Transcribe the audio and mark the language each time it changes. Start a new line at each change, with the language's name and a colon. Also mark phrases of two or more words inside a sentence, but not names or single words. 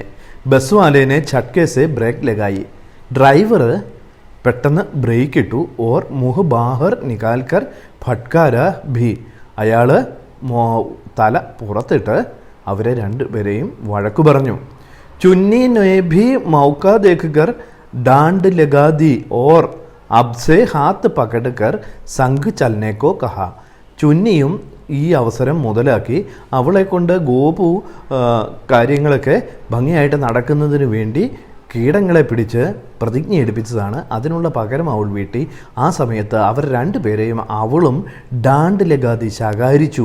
Hindi: बस वाले ने झटके से ब्रेक लगाई.
Malayalam: ഡ്രൈവർ പെട്ടെന്ന് ബ്രേക്ക് ഇട്ടു.
Hindi: और मुँह बाहर निकालकर फटकारा भी.
Malayalam: അയാൾ തല പുറത്തിട്ട് അവരെ 2 പേരെയും വഴക്കു പറഞ്ഞു.
Hindi: ചുന്നി ने भी मौका देखकर डांड लगा दी और अब से हाथ पकड़कर संग चलने को कहा.
Malayalam: ചുന്നിയും ഈ അവസരം മുതലാക്കി അവളെ കൊണ്ട് ഗോപു കാര്യങ്ങളൊക്കെ ഭംഗിയായിട്ട് നടക്കുന്നതിന് വേണ്ടി കീടങ്ങളെ പിടിച്ച് പ്രതിജ്ഞ എടുപ്പിച്ചതാണ്. അതിനുള്ള പകരം അവൾ വീട്ടി. ആ സമയത്ത് അവർ 2 പേരെയും അവളും
Hindi: डांट लगाती
Malayalam: ശകാരിച്ചു.